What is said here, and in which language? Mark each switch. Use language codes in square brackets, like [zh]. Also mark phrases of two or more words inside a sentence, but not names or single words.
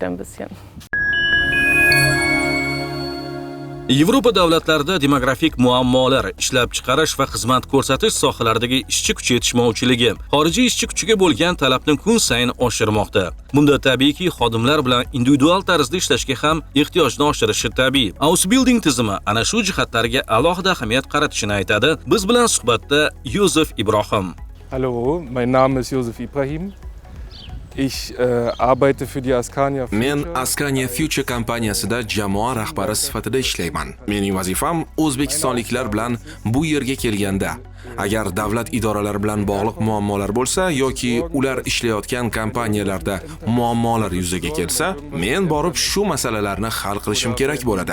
[uz] Yevropa davlatlarida demografik muammolar, ishlab chiqarish va xizmat ko'rsatish sohalaridagi ishchi kuch yetishmovchiligi xorijiy ishchi kuchiga bo'lgan talabni kun sayin oshirmoqda. Bunda tabiiyki xodimlar bilan individual tarzda ishlashga ham ehtiyojni oshirishi tabiiy. Ausbilding tizimi ana shu jihatlarga alohida ahamiyat qaratishini aytadi. Biz bilan suhbatda Yosef Ibrohim. [de] Hallo, mein Name ist Yosef Ibrahim. Ich arbeite für die Askania Future. [uz] Men Askania Future kompaniyasida jamoa rahbari sifatida ishlayman. Mening vazifam o'zbekistonliklar bilan bu yerga kelganda agar davlat idoralari bilan bog'liq muammolar bo'lsa yoki ular ishlayotgan kompaniyalarda muammolar yuzaga kelsa, men borib shu masalalarni hal qilishim kerak bo'ladi.